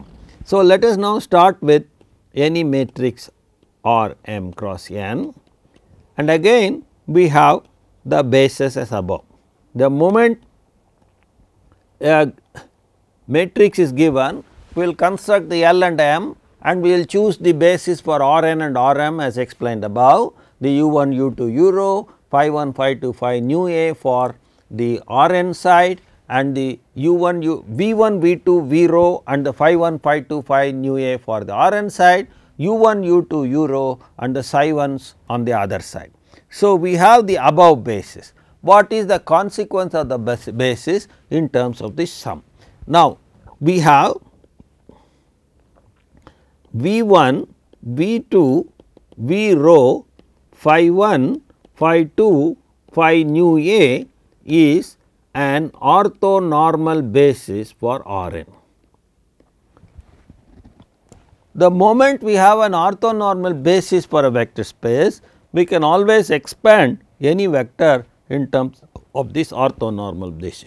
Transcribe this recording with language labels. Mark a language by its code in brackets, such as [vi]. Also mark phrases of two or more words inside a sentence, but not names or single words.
[en] So, let us now start with any matrix R m cross n, and again we have the basis as above. The moment a matrix is given, we will construct the L and M, and we will choose the basis for R n and R m as explained above, the U 1 U 2 U rho, phi 1 phi 2 phi nu A for the R n side, and the U 1 U V 1 V 2 V rho and the phi 1 phi 2 phi nu A for the R n side, U 1 U 2 U rho and the psi 1s on the other side. So, we have the above basis. What is the consequence of the basis in terms of this sum? Now, we have V 1, V 2, V rho, phi 1, phi 2, phi nu A is an orthonormal basis for R n. The moment we have an orthonormal basis for a vector space, we can always expand any vector in terms of this orthonormal basis.